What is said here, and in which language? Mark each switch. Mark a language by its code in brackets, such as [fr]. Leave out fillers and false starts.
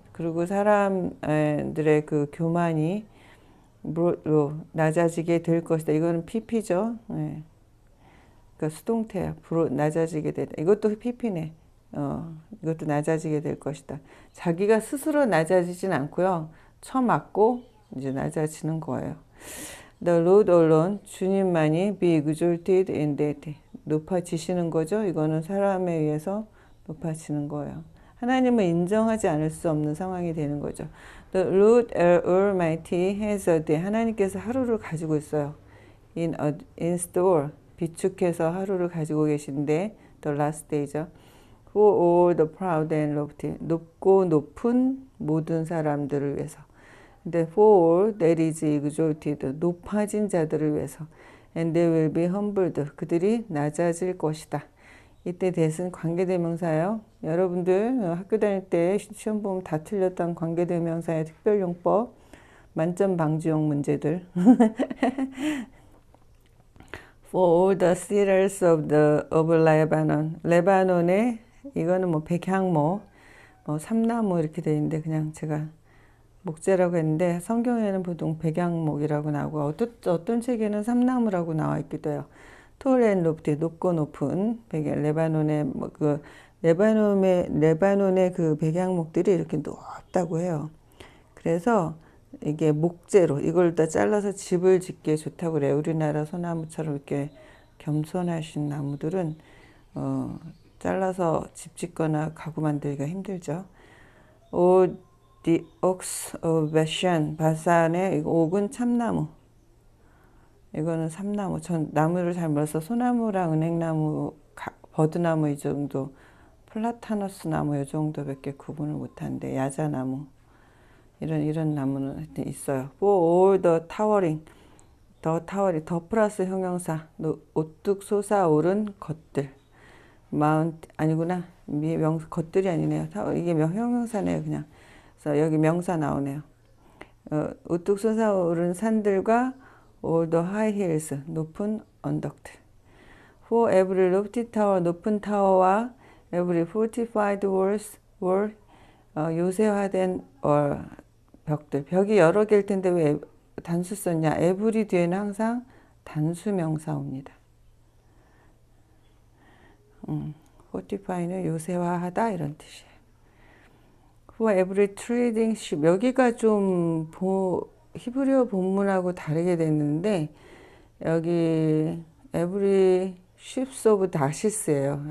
[ko] 그리고 사람들의 그 교만이 낮아지게 될 것이다. 이거는 PP죠. 네. 그러니까 수동태야. 낮아지게 되다. 이것도 PP네. 이것도 낮아지게 될 것이다. 자기가 스스로 낮아지진 않고요. 처맞고 이제 낮아지는 거예요. [en] The Lord alone, [ko] 주님만이 [en] be exalted in that. [ko] 높아지시는 거죠. 이거는 사람에 의해서 높아지는 거예요. 하나님은 인정하지 않을 수 없는 상황이 되는 거죠. [en] The Lord Almighty has a day. [ko] 하나님께서 하루를 가지고 있어요. [en] in store. [ko] 비축해서 하루를 가지고 계신데 [en] the last day [ko] 죠. [en] For all the proud and lofty. [ko] 높고 높은 모든 사람들을 위해서. 근데 [en] for all that is exalted. [ko] 높아진 자들을 위해서. [en] And they will be humbled. [ko] 그들이 낮아질 것이다. 이때 that은 관계대명사예요. 여러분들 학교 다닐 때 시험 보면 다 틀렸던 관계대명사의 특별용법, 만점 방지용 문제들. [en] For all the cedars of Lebanon. [ko] 레바논의 이거는 뭐 백향목, 뭐 삼나무 이렇게 돼 있는데 그냥 제가 목재라고 했는데 성경에는 보통 백향목이라고 나오고 어떤 책에는 삼나무라고 나와 있기도 해요. [en] Tall and lofty, [ko] 높고 높은 백향, 레바논의 그 레바논의 그 백향목들이 이렇게 높다고 해요. 그래서 이게 목재로 이걸 다 잘라서 집을 짓기에 좋다고 그래요. 우리나라 소나무처럼 이렇게 겸손하신 나무들은 잘라서 집 짓거나 가구 만들기가 힘들죠. [en] The oaks of Bashan, [ko] 바산의 옥은 참나무. 이거는 삼나무. 전 나무를 잘 몰라서 소나무랑 은행나무, 버드나무 이 정도, 플라타너스 나무 이 정도밖에 구분을 못하는데 야자나무 이런 나무는 있어요. [en] For all the towering, [ko] 더 플러스 형용사, 오뚝 솟아오른 것들. Mount 아니구나. 것들이 아니네요. 이게 형용사네요, 그냥. 그래서 여기 명사 나오네요. 우뚝 솟아오른 산들과 [en] all the high hills, [ko] 높은 언덕들. [en] For every lofty tower, [ko] 높은 타워와 [en] every fortified wall, [ko] 요새화된 벽들. 벽이 여러 개일 텐데 왜 단수 썼냐? every 뒤에는 항상 단수 명사 옵니다. fortify는 요새화하다 이런 뜻이에요. [en] For every trading ship. [ko] 여기가 좀 히브리어 본문하고 다르게 됐는데 여기 [en] every ships of [ko] 다시스예요.